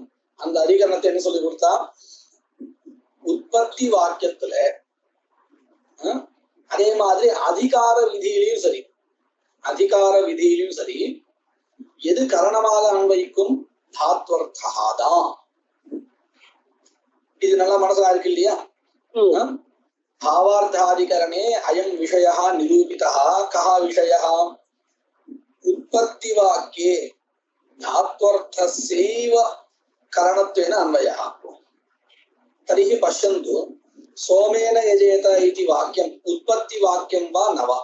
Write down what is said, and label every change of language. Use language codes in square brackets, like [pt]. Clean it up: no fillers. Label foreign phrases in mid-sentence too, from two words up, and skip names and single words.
[ta] அந்த அதிகரணத்தை என்ன சொல்லி கொடுத்தா, உற்பத்தி வாக்கியத்துல அதே மாதிரி அதிகார விதியிலையும் சரி, அதிகார விதியிலையும் சரி எது கரணமாக அன்வயிக்கும்? தாத்வர்த்தகாதான். இது நல்லா மனசுல இருக்கு இல்லையா? [sa] भावार्थाधिकरणे अयं विषयः निरूपितः। कः विषयः? उत्पत्तिवाक्ये धात्वर्थस्यैव करणत्वेन अन्वयः। तर्हि पश्यन्तु, सोमेन यजेत इति वाक्यम् उत्पत्तिवाक्यं वा न वा?